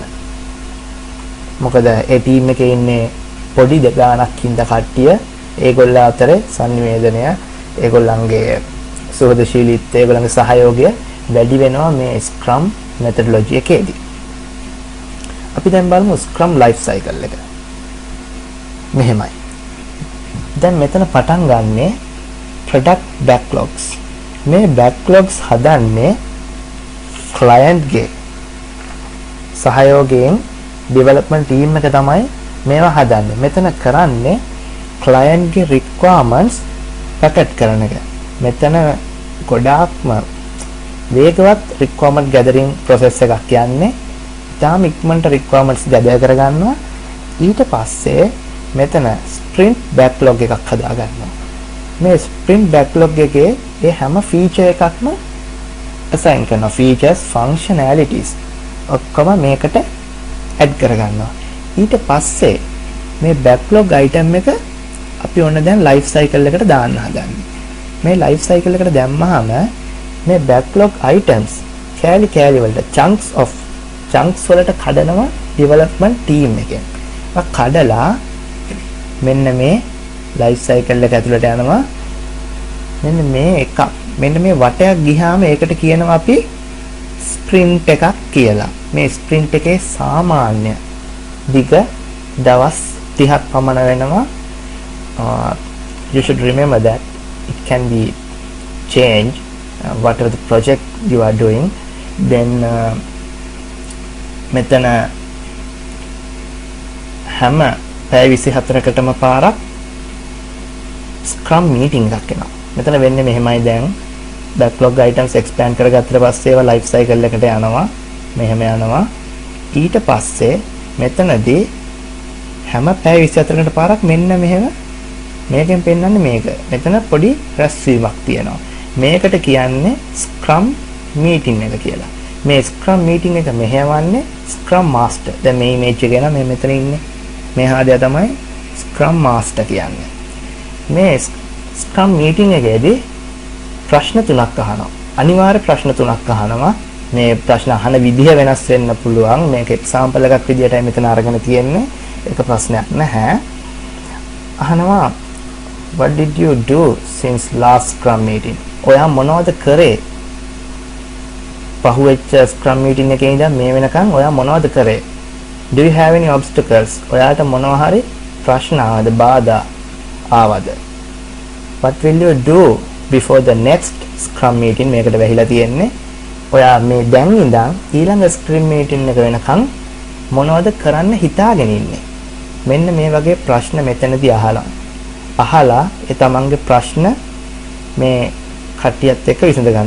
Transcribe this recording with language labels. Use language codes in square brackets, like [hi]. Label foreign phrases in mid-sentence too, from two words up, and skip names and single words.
[si] මොකද ඒ ටීම් එකේ ඉන්නේ පොඩි දෙගාණක් ඉඳ කට්ටිය ඒගොල්ලෝ අතර සංනිවේදනය ඒගොල්ලන්ගේ සුහදශීලීත්වය ඒගොල්ලන්ගේ සහයෝගය වැඩි වෙනවා මේ [en] Scrum methodology [si] එකේදී. අපි දැන් බලමු [en] Scrum life cycle [si] එක. මෙහෙමයි. දැන් මෙතන පටන් ගන්නේ [en] product backlogs. [si] මේ backlogs හදන්නේ client ගේ සහයෝගයෙන් [en] development team [si] එක තමයි මේවා හදන්නේ. මෙතන කරන්නේ client ගේ [en] requirements packet [si] කරන එක. මෙතන ගොඩාක්ම වේගවත් [en] requirement gathering process [si] එකක් යන්නේ. ඊටාම ඉක්මනට [en] requirements gather [si] කරගන්නවා. ඊට පස්සේ මෙතන [en] sprint backlog [si] එකක් හදා ගන්නවා. මේ [en] sprint backlog [si] එකේ ඒ හැම feature එකක්ම assign කරනවා. [en] features, functionalities [si] ඔක්කොම මේකට add කරගන්නවා. ඊට පස්සේ මේ [en] backlog item [si] එක අපි ඔන්න දැන් [en] life cycle [si] එකට දාන්න හදන්නේ. මේ [en] life cycle [si] එකට දැම්මහම මේ [en] backlog items [si] කෑලි වලට chunks වලට කඩනවා development team එකෙන්. කඩලා මෙන්න මේ [en] life cycle [si] එක ඇතුළට යනවා. මෙන්න මේ එක මෙන්න මේ වටයක් ගියාම ඒකට කියනවා අපි sprint එකක් කියලා. මේ sprint එකේ සාමාන්‍ය දිග දවස් 30ක් පමණ වෙනවා. [en] You should remember that it can be changed whatever the project you are doing. [si] Then මෙතන හැම පැය 24කටම පාරක් [en] scrum meeting [si] එකක් එනවා. මෙතන වෙන්නේ මෙහෙමයි. දැන් [en] backlog items expand [si] කරගත්තට පස්සේ ඒවා [en] life cycle [si] එකට යනවා. මෙහෙම යනවා. ඊට පස්සේ මෙතනදී හැම පැය 24කට පාරක් මෙන්න මෙහෙම මේකෙන් පෙන්නන්නේ මේක. මෙතන පොඩි රැස්වීමක් තියෙනවා. මේකට කියන්නේ [en] scrum meeting [si] එක කියලා. මේ [en] scrum meeting [si] එක මෙහෙවන්නේ [en] scrum master. [si] දැන් මේ ඉමේජ් එක එනවා. මේ මෙතන ඉන්නේ. මේ හාදයා තමයි [en] scrum master [si] කියන්නේ. මේ [en] scrum meeting [si] එකේදී ප්‍රශ්න තුනක් අහනවා. අනිවාර්ය ප්‍රශ්න තුනක් අහනවා. මේ ප්‍රශ්න අහන විදිහ වෙනස් වෙන්න පුළුවන්. මේක එක්සැම්පල් එකක් විදිහටයි මෙතන අරගෙන තියෙන්නේ. ඒක ප්‍රශ්නයක් නැහැ. අහනවා [en] what did you do since last scrum meeting? [si] ඔයා මොනවද කරේ? පහුවෙච්ච [en] scrum meeting [si] එකේ ඉඳන් මේ වෙනකන් ඔයා මොනවද කරේ? [en] Do you have any obstacles? [si] ඔයාට මොනවා හරි ප්‍රශ්න ආවද? බාධා ආවද? [en] What will you do before the next scrum meeting? [si] මේකට වැහිලා තියෙන්නේ. ඔයා මේ දැන් ඉඳන් ඊළඟ [en] scrum meeting [si] එක වෙනකන් මොනවද කරන්න හිතාගෙන ඉන්නේ? මෙන්න මේ වගේ ප්‍රශ්න මෙතනදී අහලා ඒ තමන්ගේ ප්‍රශ්න මේ කට්ටියත් එක්ක විසඳ ගන්න.